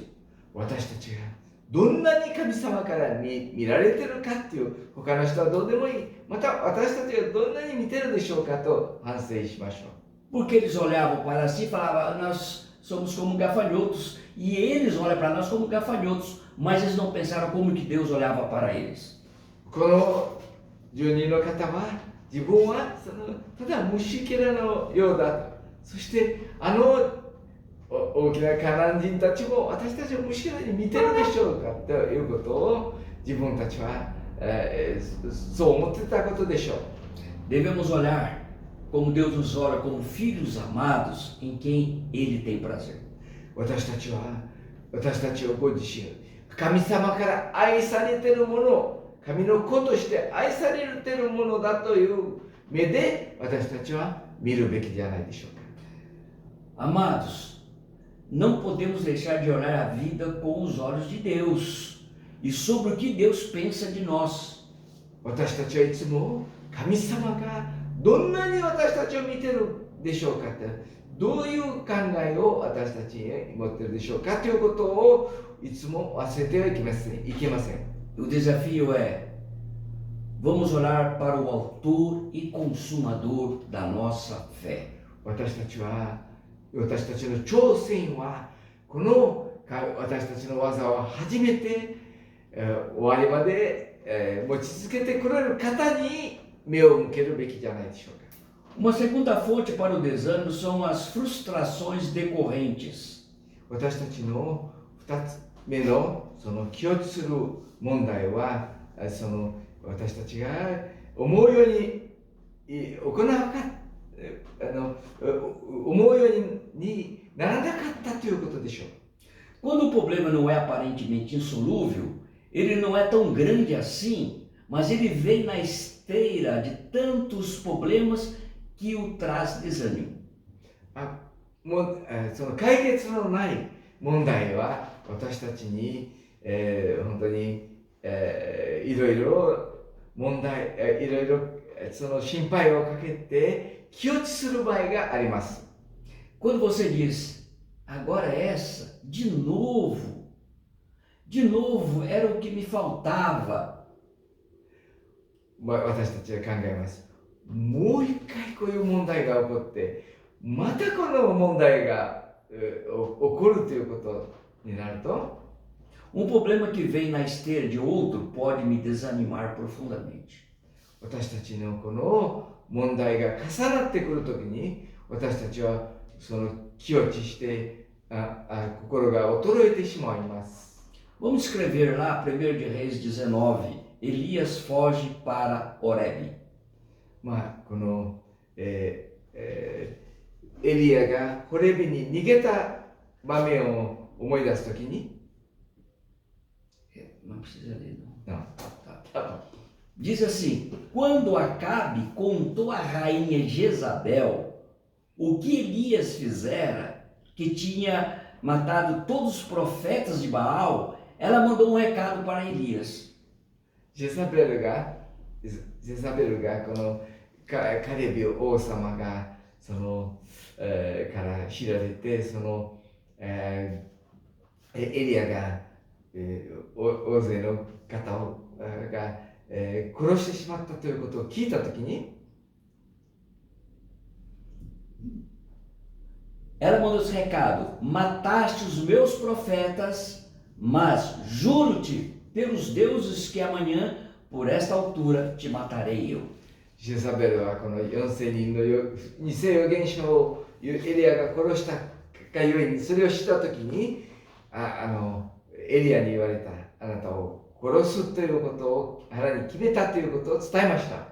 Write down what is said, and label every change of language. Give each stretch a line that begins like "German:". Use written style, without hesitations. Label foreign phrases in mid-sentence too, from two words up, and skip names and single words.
Japanese: 私たちがどんなに神様から見られてるかっていう他の人はどうでもいい。また私たちがどんなに見てるでしょうかと反省しましょう。
Portuguese: Porque eles olhavam para si e falavam, nós somos como gafanhotos, e eles olham para nós como gafanhotos, mas eles não pensaram como que Deus olhava para eles.
Japanese: この住人の方は自分はただ虫けらのようだと。そして大きなカナン人たちも私たちを虫けらに見てるでしょうかということを自分たちは、そう思ってたことでしょう。
Portuguese: Devemos olhar como Deus nos olha como filhos amados em quem Ele tem prazer.
Japanese: 私たちをご自身神様から愛されているもの、神の子として愛されているものだという目で私たちは見るべきじゃないでしょうか。
Portuguese: Amados, não podemos deixar de olhar a vida com os olhos de Deus e sobre o que Deus pensa de nós.
Japanese: 私たちはいつも神様がどんなに私たちを見てるでしょうかって、どういう考えを私たちに持っているでしょうかということをいつも忘れてはいけません。
Portuguese: O desafio é, vamos olhar para o autor e consumador da nossa fé.
Japanese: 私たちの挑戦はこの私たちの技を始めて終わりまで持ち続けてくれる方に目を向けるべきじゃないでしょうか。
Portuguese: Uma segunda fonte para o desânimo são as frustrações decorrentes.
Japanese: 私たちの2つ目のその気落ちする問題は私たちが思うように行わなかった思うようにならなかったということでしょう。
Portuguese: Quando o problema não é aparentemente insolúvel, ele não é tão grande assim, mas ele vem na esteira de tantos problemas que o traz desânimo.
Japanese: その解決のない問題は私たちに、本当に、いろいろその心配をかけて気落ちする場合があります。
Portuguese: Quando você diz, agora essa, de novo era o que me faltava.
Japanese: 私たちは考えます。もう一回こういう問題が起こって、またこの問題が起こるということになると、
Portuguese: problema que vem na esteira de outro pode me desanimar profundamente.
Japanese: 私たちのこの問題が重なってくるときに、私たちはその気落ちして心が衰えてしまいます。
Portuguese: Vamos escrever lá, 1 de Reis 19, Elias foge para Horebe.
Japanese: この、エリアがホレビに逃げた場面を思い出すときに、
Portuguese: Não precisa ler, não. Não. Tá. Diz assim, quando Acabe contou a rainha Jezabel o que Elias fizera, que tinha matado todos os profetas de Baal, ela mandou um recado para Elias.
Japanese: ジェザベルがこのカレビ王様がから知られてエリアが、大勢の方が、殺してしまったということを聞いたときに、
Portuguese: Ela mandou esse recado: mataste os meus profetas, mas juro-te pelos deuses que amanhã, por esta altura, te matarei eu.
Japanese: ジェザベルはこの4000人の偽預言者をエリアが殺したがゆえに、それを知ったときにエリアに言われた、あなたを殺すということを腹に決めたということを伝えました。